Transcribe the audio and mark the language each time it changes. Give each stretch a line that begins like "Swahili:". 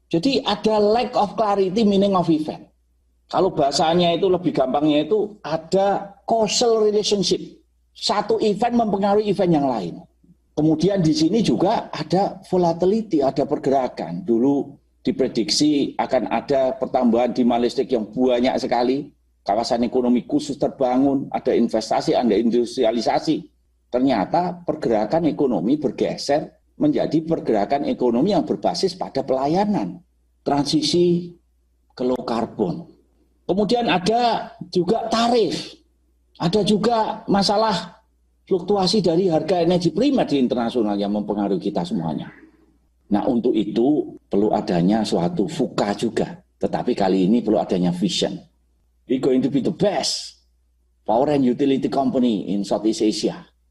Indonesian: Jadi ada
English: lack of clarity meaning of event.
Indonesian: Kalau bahasanya itu lebih gampangnya itu ada causal relationship. Satu event mempengaruhi event yang lain. Kemudian di sini juga ada volatility, ada pergerakan. Dulu diprediksi akan ada pertambahan demand listrik yang banyak sekali. Kawasan ekonomi khusus terbangun, ada investasi, ada industrialisasi. Ternyata pergerakan ekonomi bergeser menjadi pergerakan ekonomi yang berbasis pada pelayanan. Transisi ke low carbon. Kemudian ada juga tarif. Ada juga masalah fluktuasi dari harga energi primer di internasional yang mempengaruhi kita semuanya. Nah, untuk itu perlu adanya suatu VUCA juga. Tetapi kali ini perlu adanya vision.
English: We're going to be the best power and utility company in Southeast Asia.